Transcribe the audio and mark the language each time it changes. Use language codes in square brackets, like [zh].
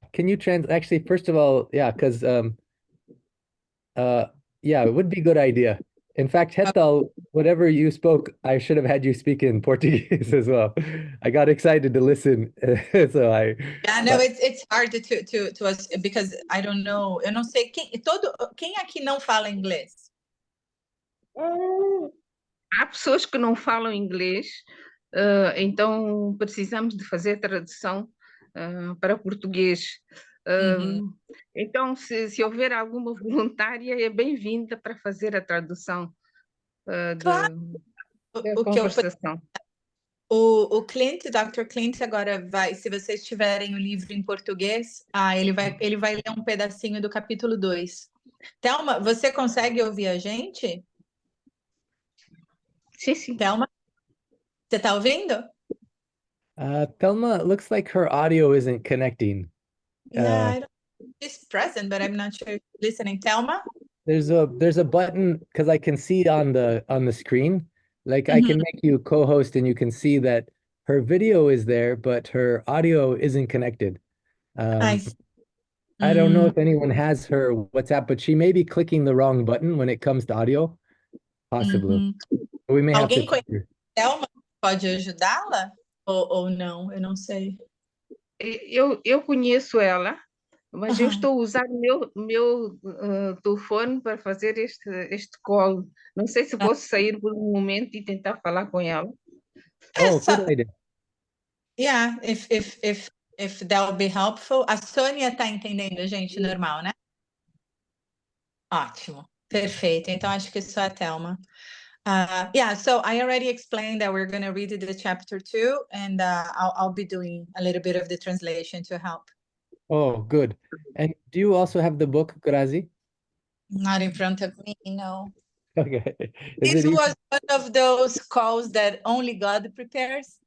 [en] Can you actually, first of all, yeah, because yeah, it would be a good idea. In fact, Hetal, whatever you spoke, I should have had you speak in Portuguese as well. I got excited to listen, so I. Yeah, no, it's hard to us because I don't know. [pt] Eu não sei quem aqui não fala inglês. Há pessoas que não falam inglês, então precisamos de fazer tradução para português. Então, se houver alguma voluntária, é bem-vinda para fazer a tradução Claro. da conversação. O Clint, Dr. Clint, agora vai, se vocês tiverem o livro em português, ele vai ler um pedacinho do capítulo 2. Thelma, você consegue ouvir a gente? Sim. Thelma, você está ouvindo? [en] Thelma, looks like her audio isn't connecting. Yeah, she's present, but I'm not sure if she's listening. Thelma? There's a button because I can see on the screen, like I can make you co-host and you can see that her video is there, but her audio isn't connected. I don't know if anyone has her WhatsApp, but she may be clicking the wrong button when it comes to audio, possibly. We may have to. [pt] Alguém conhece Thelma? Pode ajudá-la? Ou não? Eu não sei. Eu conheço ela, Mas eu estou a usar o meu telefone para fazer este call. Não sei se posso sair por um momento e tentar falar com ela. [en] Oh, good idea. Yeah, if that would be helpful. [pt] A Sônia está entendendo, gente, normal, né? Ótimo, perfeito. Então acho que só a Thelma. [en] Yeah, so I already explained that we're going to read the chapter 2, and I'll be doing a little bit of the translation to help. Oh, good. And do you also have the book, Grazi? Not in front of me, no. Okay. Is This it easy? was one of those calls that only God prepares.